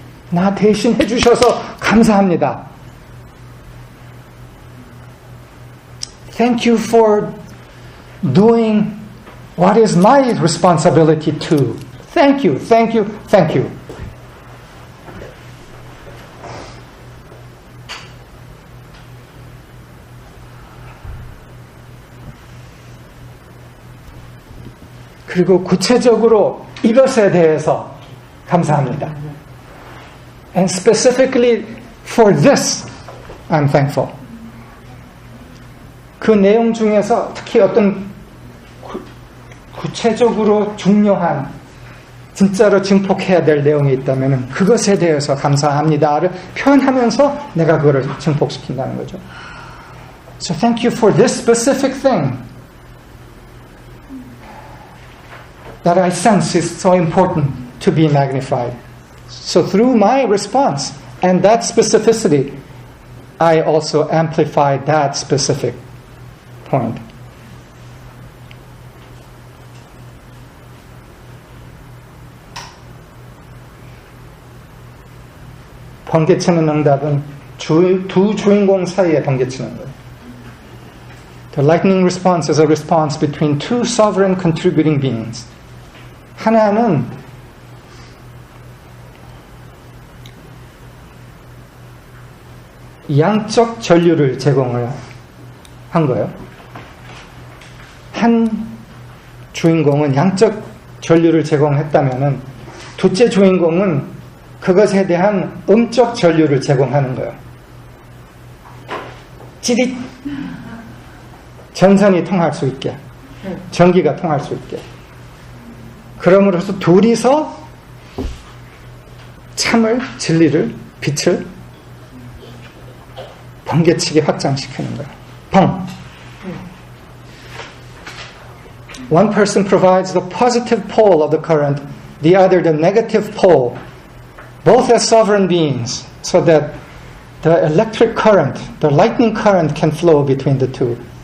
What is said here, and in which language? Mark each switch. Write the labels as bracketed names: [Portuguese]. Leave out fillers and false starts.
[Korean] 나 대신 해주셔서 감사합니다. [English] Thank you for doing what is my responsibility too. Thank you, thank you, thank you. [Korean] 그리고 구체적으로 이것에 대해서 감사합니다. [English] And specifically for this, I'm thankful. [Korean] 그 내용 중에서 특히 어떤 구체적으로 중요한 진짜로 증폭해야 될 내용이 있다면 그것에 대해서 감사합니다를 표현하면서 내가 그거를 증폭시킨다는 거죠. [English] So thank you for this specific thing that I sense is so important to be magnified. So through my response and that specificity, I also amplify that specific point. [Korean] 번개치는 응답은 두 주인공 사이에 번개치는 거예요. [English] The lightning response is a response between two sovereign contributing beings. [Korean] 하나는 양적 전류를 제공을 한 거예요. 한 주인공은 양적 전류를 제공했다면은 둘째 주인공은 그것에 대한 음적 전류를 제공하는 거예요. 찌릿 전선이 통할 수 있게, 전기가 통할 수 있게. 그러므로서 둘이서 참을, 진리를, 빛을 번개치게 확장시키는 거예요. 펑. [English] One person provides the positive pole of the current, the other the negative pole, both as sovereign beings, so that the electric current, the lightning current can flow between the two.